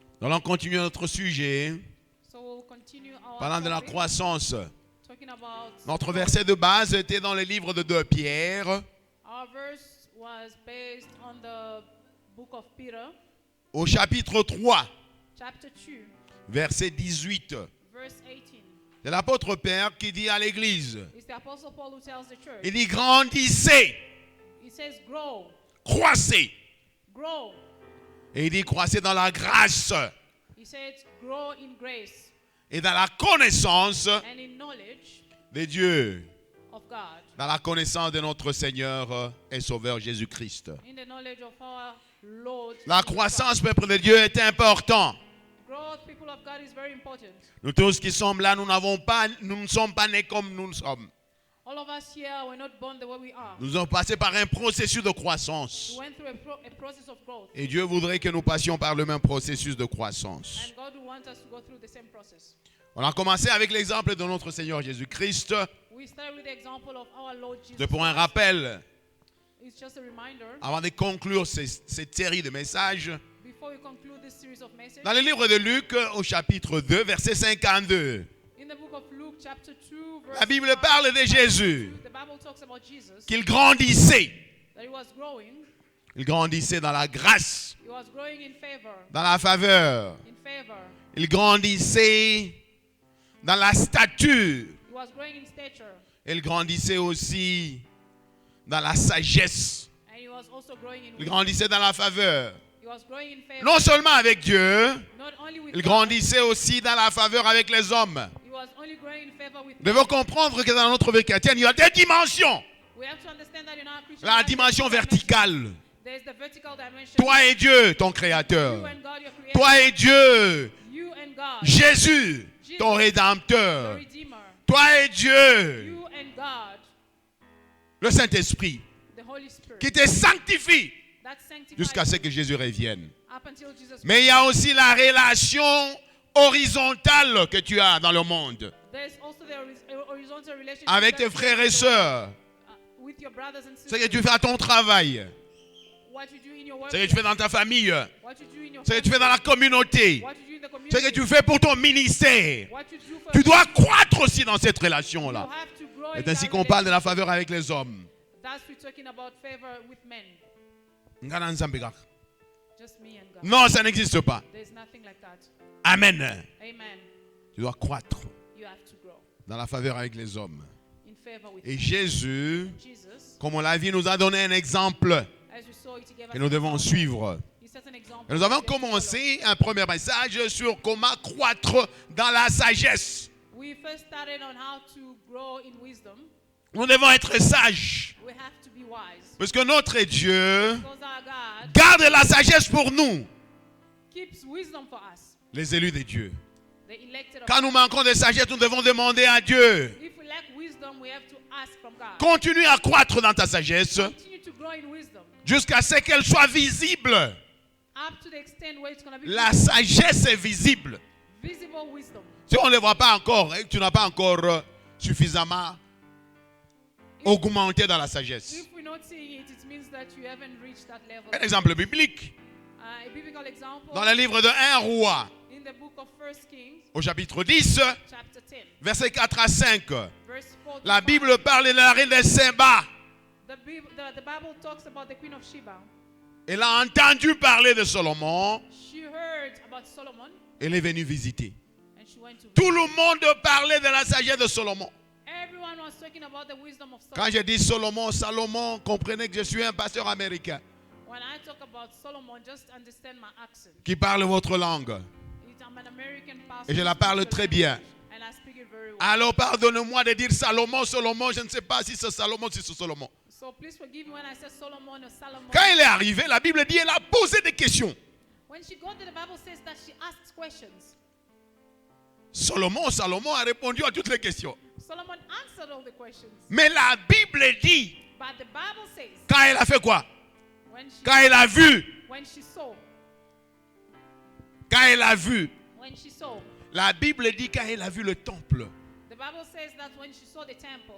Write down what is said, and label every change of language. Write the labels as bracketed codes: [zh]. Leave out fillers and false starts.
[fr] Nous allons continuer notre sujet [en] So we'll continue our [fr] parlant de la [en] topic, [fr] croissance. [en] talking about [fr] Notre verset de base était dans le livre de 2 Pierre, [en] our verse was based on the book of Peter, [fr] au chapitre 3, [en] chapter 2, [fr] verset 18. [en] verse 18. [fr] C'est l'apôtre Père qui dit à l'église, [en] It's the Apostle Paul who tells the church. [fr] il dit grandissez, [en] He says, grow, [fr] croissez. [en] grow. [fr] Et il dit croissez dans la grâce [en] He said, grow in grace [fr] et dans la connaissance [en] and in knowledge [fr] de Dieu, [en] of God, [fr] dans la connaissance de notre Seigneur et Sauveur Jésus-Christ. [en] in the knowledge of our Lord. [fr] La [en] Jesus [fr] croissance, [en] Christ. [fr] peuple de Dieu, est important. [en] Growth, people of God, is very important. [fr] Nous tous qui sommes là, nous ne sommes pas nés comme nous sommes. [en] All of us here were not born the way we are. [fr] Nous avons passé par un processus de croissance. [en] We went through a process of growth. [fr] Et Dieu voudrait que nous passions par le même processus de croissance. [en] And God wants us to go through the same process. [fr] On a commencé avec l'exemple de notre Seigneur Jésus-Christ. [en] We started with the example of our Lord Jesus [fr] C'est pour un [en] Christ. [fr] rappel, [en] It's just a reminder. [fr] avant de conclure cette série de messages, [en] Before we conclude this series of messages, [fr] dans le livre de Luc, au chapitre 2, verset 52. [en] in the book of Luke, chapter 2, verse [fr] La Bible [en] 5, [fr] parle de Jésus, [en] the Bible talks about Jesus, [fr] qu'il grandissait. [en] that he was growing. [fr] Il grandissait dans la grâce, [en] He was growing in favor, [fr] dans la faveur. [en] in favor. [fr] Il grandissait dans la stature. [en] He was growing in stature, [fr] Il grandissait aussi dans la sagesse. [en] and he was also growing in [fr] Il [en] wisdom. [fr] grandissait dans la faveur. [en] He was growing in favor, [fr] Non seulement avec Dieu, [en] not only with [fr] il [en] God, [fr] grandissait aussi dans la faveur avec les hommes. [en] he was only growing in favor with [fr] Nous devons [en] men. [fr] comprendre que dans notre vie chrétienne, il y a des dimensions. [en] We have to understand that in our Christian [fr] La [en] dimension there's two dimensions. [fr] verticale. [en] There's the vertical dimension. [fr] Toi et Dieu, ton [en] You [fr] Créateur. [en] and God, your creator. [fr] Toi et Dieu, [en] You and God, [fr] Jésus, ton [en] the [fr] Rédempteur. [en] Redeemer. [fr] Toi et Dieu, [en] You and God, [fr] le Saint-Esprit, [en] the Holy Spirit. [fr] qui te sanctifie [en] That sanctifies [fr] jusqu'à ce [en] you [fr] que Jésus revienne. [en] up until Jesus. [fr] Mais il y a aussi la relation horizontale que tu as dans le monde [en] There's also the horizontal relationship [fr] avec [en] that [fr] tes [en] you [fr] frères [en] have [fr] et sœurs. [en] with your brothers and [fr] Ce [en] sisters. [fr] que tu fais à ton travail, [en] What you do in your work. [fr] ce que tu fais dans ta famille, [en] What you do in your [fr] ce que tu [en] family, [fr] fais dans la communauté, [en] what you do in the [fr] ce [en] community. [fr] que tu fais pour ton ministère. [en] What you do for [fr] Tu dois [en] people. [fr] croître aussi dans cette [en] You [fr] relation-là. [en] have to grow in [fr] C'est ainsi [en] that [fr] qu'on parle de la [en] relationship. [fr] faveur avec les hommes. [en] That's we're talking about favor with men. [ln] Ngana Nzambe kaka. [en] Just me and God. [fr] Non, ça n'existe pas. [en] There's nothing like that. Amen. Amen. [fr] Tu dois croître [en] You have to grow [fr] dans la faveur avec les hommes. [en] in favor with [fr] Et [en] men. [fr] Jésus, [en] Jesus, [fr] comme on l'a vu, nous a donné un exemple [en] as we saw, he gave us [fr] que nous devons suivre. [en] he set an example. [fr] Et nous avons [en] that we have to [fr] commencé un premier message sur comment croître dans la sagesse. [en] follow. We first started on how to grow in wisdom. [fr] Nous devons être sages. [en] We have to be wise. [fr] Parce que notre Dieu [en] Because our God [fr] garde la sagesse pour nous, [en] keeps wisdom for us, [fr] les élus de Dieu. [en] the elected of [fr] Quand [en] God. [fr] nous manquons de sagesse, nous devons demander à Dieu. [en] If we lack wisdom, we have to ask from God. [fr] Continue à croître dans ta sagesse [en] Continue to grow in wisdom [fr] jusqu'à ce qu'elle soit visible. [en] up to the extent where it's going to be [fr] La sagesse est visible. [en] visible wisdom. [fr] Si on ne le voit pas encore, et que tu n'as pas encore suffisamment augmenté dans la sagesse. [en] If we're not seeing it, it means that you haven't reached that level. [fr] Un exemple biblique. [en] A biblical example [fr] Dans le livre de 1 roi, [en] in the book of 1 Kings, [fr] au chapitre 10, [en] chapter 10, [fr] versets 4 à 5, [en] verse 4 to [fr] la [en] 5. [fr] Bible parle de la reine de Séba. [en] The Bible talks about the queen of Sheba. [fr] Elle a entendu parler de Salomon. [en] She heard about Solomon [fr] Elle est venue visiter. [en] and she went to [fr] Tout le monde parlait de la sagesse de Salomon. [en] Everyone was talking about the wisdom of [fr] Quand je dis Salomon, Salomon, comprenez que je suis un pasteur américain [en] When I talk about Solomon, just understand my accent. [fr] qui parle votre langue. [en] I'm an American pastor [fr] Et je la [en] who [fr] parle [en] speaks the [fr] très bien. [en] language, and I speak it very well. [fr] Alors pardonnez-moi de dire Salomon, Salomon, je ne sais pas si c'est Salomon, si c'est Salomon. [en] So please forgive me when I say Solomon or Solomon. [fr] Quand elle est arrivée, la Bible dit elle a posé des questions. [en] When she got there, the Bible says that she asked questions. [fr] Salomon a répondu à toutes les questions. [en] Solomon answered all the questions. [fr] Mais la Bible dit, [en] But the Bible says [fr] quand elle a fait quoi? [en] when [fr] Elle a vu, [en] she saw, [fr] quand elle a vu, [en] when she saw, [fr] la Bible dit quand elle a vu le temple [en] the Bible says that when she saw the temple,